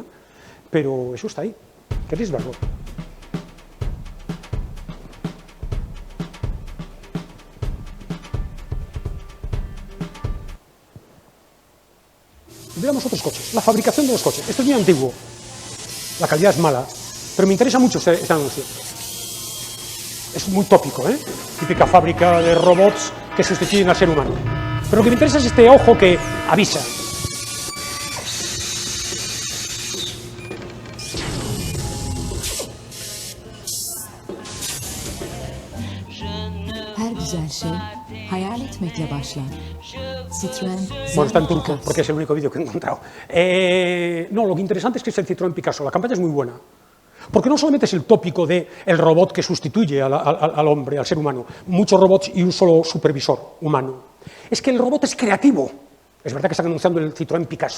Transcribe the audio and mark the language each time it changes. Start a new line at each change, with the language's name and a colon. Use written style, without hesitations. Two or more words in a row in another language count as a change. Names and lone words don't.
Spanish: Pero eso está ahí. ¿Queréis verlo? Veamos otros coches. La fabricación de los coches. Esto es muy antiguo. La calidad es mala. Pero me interesa mucho este anuncio. Es muy tópico, ¿eh? Típica fábrica de robots que sustituyen al ser humano. Pero lo que me interesa es este ojo que avisa.
Turkish: Her güzel şey hayal etmekle başlar.
Spanish: Citroën. Bueno, está en turco, porque es el único vídeo que he encontrado. No, lo que interesante es que es el Citroën Picasso. La campaña es muy buena. Porque no solamente es el tópico del robot que sustituye al hombre, al ser humano, muchos robots y un solo supervisor humano. Es que el robot es creativo. Es verdad que están anunciando el Citroën Picasso.